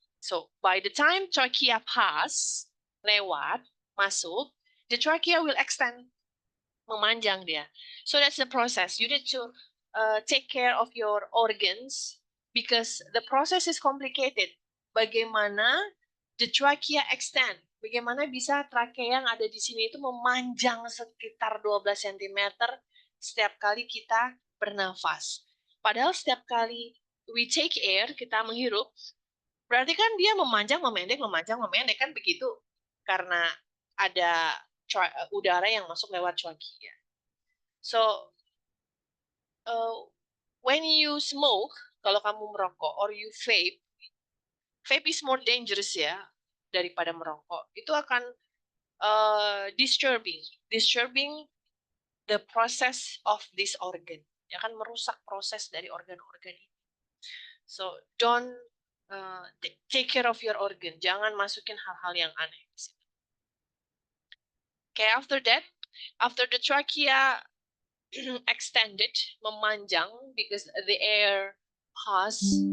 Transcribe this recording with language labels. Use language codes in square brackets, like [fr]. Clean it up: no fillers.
[en] So, by the time trachea pass, [id] lewat, masuk, [en] the trachea will extend, [id] memanjang dia. [en] So, that's the process. You need to take care of your organs because the process is complicated. [id] Bagaimana [en] the trachea extend? [id] Bagaimana bisa trachea yang ada di sini itu memanjang sekitar 12 cm setiap kali kita bernafas. Padahal setiap kali [en] we take air, [id] kita menghirup, berarti kan dia memanjang, memendek kan begitu. Karena ada udara yang masuk lewat trachea. [en] So, when you smoke, [id] kalau kamu merokok, [en] or you vape is more dangerous ya, [id] daripada merokok. Itu akan [en] disturbing the process of this organ. [id] Ya kan merusak proses dari organ-organ ini. [en] So don't take care of your organ. [id] Jangan masukin hal-hal yang aneh. [en] Okay, after that, after the trachea extended, memanjang because the air pass.